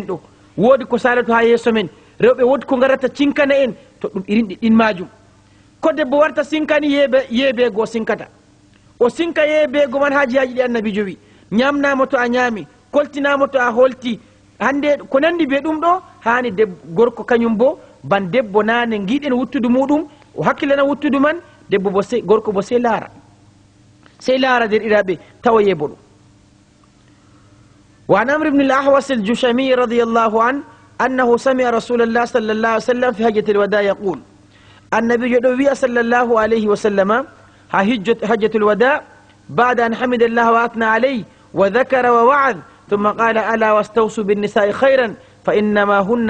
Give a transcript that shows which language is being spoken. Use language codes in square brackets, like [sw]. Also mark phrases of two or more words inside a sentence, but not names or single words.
[ff] ɗo woodi ko salato ha yeeso men rewɓe woodi ko garata cinkana en to ɗum irinɗi ɗin majum ko debbo warta sinkani yeebeego sinkata o sinka yeebeego man ha jihaji ɗi annabijo wi ñamnamo to a ñaami koltinamo to a holti hande ko nandi be ɗum ɗo hani gorko kañum bo ban debbo nane giɗen wuttudu muɗum o hakkillana wuttudu man debbo bo gorko bo sey laara nder ɗiraɓe tawa yeebo ɗum [ar] وعن عمرو بن الأحوص الجشمي رضي الله عنه أنه سمع رسول الله صلى الله عليه وسلم في حجة الوداع يقول النبي يدوي صلى الله عليه وسلم حجة الوداع بعد أن حمد الله وأثنى عليه وذكر ووعظ ثم قال ألا واستوصوا بالنساء خيرا فإنما هن